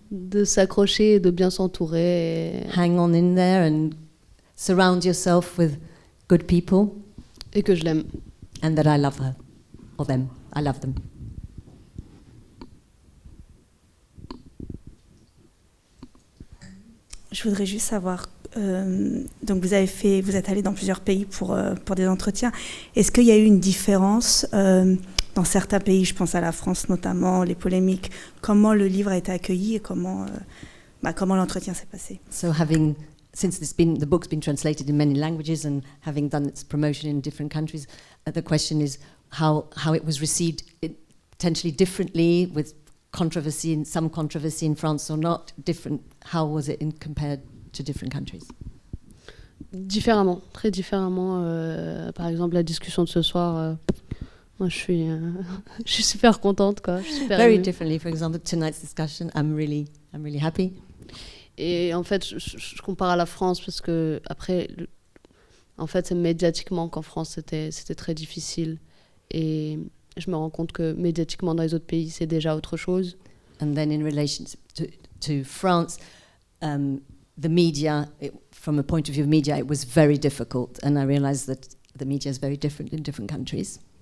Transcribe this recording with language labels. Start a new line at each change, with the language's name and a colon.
French: De s'accrocher et de bien s'entourer.
English: Hang on in there and surround yourself with good people.
French: Et que je l'aime.
English: And that I love her. Or them. I love them.
French: Je voudrais juste savoir, donc vous êtes allé dans plusieurs pays pour des entretiens. Est-ce qu'il y a eu une différence dans certains pays, je pense à la France notamment, les polémiques, comment le livre a été accueilli et comment l'entretien s'est passé?
English: So since the book's been translated in many languages and having done its promotion in different countries, the question is how it was received potentially differently, with some controversy in France or not, different. How was it compared to different countries?
French: Différemment, très différemment. Par exemple, la discussion de ce soir, moi je suis super contente, quoi. Je suis super
English: Very
French: émue.
English: differently, for example, tonight's discussion, I'm really happy.
French: Et en fait, je compare à la France parce que après, en fait, c'est médiatiquement qu'en France c'était très difficile. Et je me rends compte que médiatiquement dans les autres pays, c'est déjà autre chose.
English: And then in relation to France, the media, from a point of view of media, it was very difficult. And I realized that the media is very different in different countries.